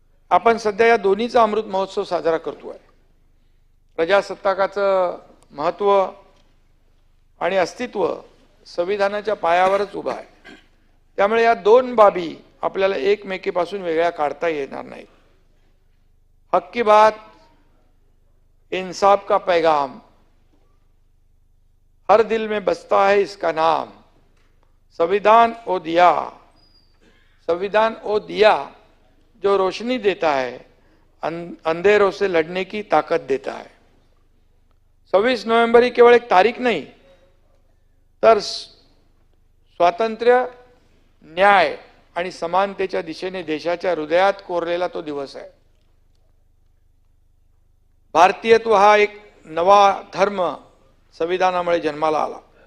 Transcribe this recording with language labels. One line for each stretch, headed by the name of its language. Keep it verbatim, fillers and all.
Marathi: आपण सध्या या दोन्हीचा अमृत महोत्सव साजरा करतो आहे. प्रजासत्ताकाचं महत्त्व आणि अस्तित्व संविधानाच्या पायावरच उभं आहे, त्यामुळे या दोन बाबी आपल्याला एकमेकीपासून वेगळ्या काढता येणार नाहीत.
Hindi: हक की बात, इंसाफ का पैगाम, हर दिल में बसता है इसका नाम, संविधान ओ दिया, संविधान ओ दिया जो रोशनी देता है, अंधेरों से लड़ने की ताकत देता है.
Marathi: सव्वीस नोव्हेंबर ही केवळ एक तारीख नाही तर स्वातंत्र्य, न्याय आणि समानतेच्या दिशेने देशाच्या हृदयात कोरलेला तो दिवस आहे. भारतीयत्व हा एक नवा धर्म संविधानामुळे जन्माला आला.